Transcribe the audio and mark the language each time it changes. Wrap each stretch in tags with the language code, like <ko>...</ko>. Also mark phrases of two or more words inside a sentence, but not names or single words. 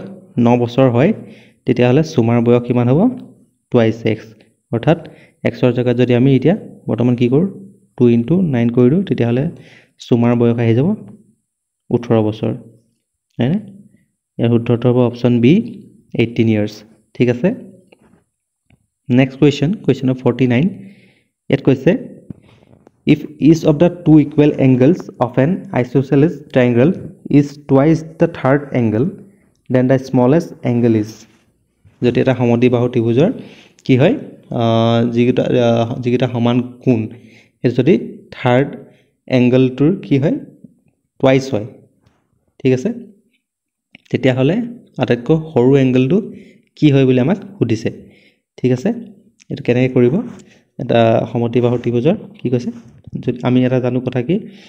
<as>9 বছৰ হয় তেতিয়াহ'লে সুমাৰ বয়স কিমান হ'ব twice x অৰ্থাৎ x ৰ জায়গাত যদি আমি এতিয়া বৰ্তমান কি কৰো 2 * 9 কৰি দিও তেতিয়াহ'লে সুমাৰ বয়স আহি যাব 18 বছৰ হয়নে ইয়াৰ উত্তৰটো হ'ব</as> <en>option B</en> <as>18 years ঠিক আছে</as> <en>next question of</en> <as>49 ইয়াত কৈছে if</as> <en>each of the two equal angles of an isosceles triangle is twice the third angle then the smallest angle is</en> <as>যদি এটা সমদ্বিবাহু ত্ৰিভুজৰ কি হয় যিকিটা সমান কোণ এই যদি থাৰ্ড এংগলটোৰ কি হয় টুৱাইস হয় ঠিক আছে তেতিয়া হলে আটাইতকৈ সৰু এংগলটো কি হয় বুলি আমাক সুধিছে ঠিক আছে এটো কেনেকৈ কৰিব এটা সমদ্বিবাহু ত্ৰিভুজৰ কি কৈছে যদি আমি এটা জানো কথা কি</as>